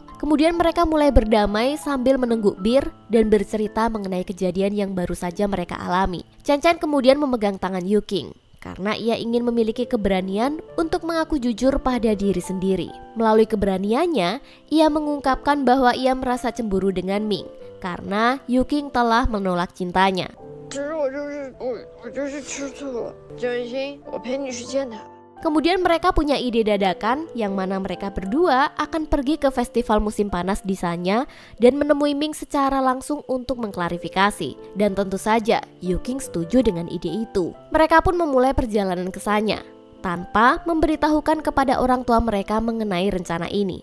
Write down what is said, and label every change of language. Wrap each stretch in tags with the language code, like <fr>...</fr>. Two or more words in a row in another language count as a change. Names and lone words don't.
<id>Kemudian mereka mulai berdamai sambil menengguk bir dan bercerita mengenai kejadian yang baru saja mereka alami. Chen Chen kemudian memegang tangan Yuking karena ia ingin memiliki keberanian untuk mengaku jujur pada diri sendiri. Melalui keberaniannya, ia mengungkapkan bahwa ia merasa cemburu dengan Ming karena Yuking telah menolak cintanya.</id> <zh>其实我就是吃醋了，郑雨欣，我陪你去见他。</zh> <id>Kemudian mereka punya ide dadakan yang mana mereka berdua akan pergi ke festival musim panas di Sanya dan menemui Ming secara langsung untuk mengklarifikasi. Dan tentu saja Yuking setuju dengan ide itu. Mereka pun memulai perjalanan ke Sanya tanpa memberitahukan kepada orang tua mereka mengenai rencana ini.</id>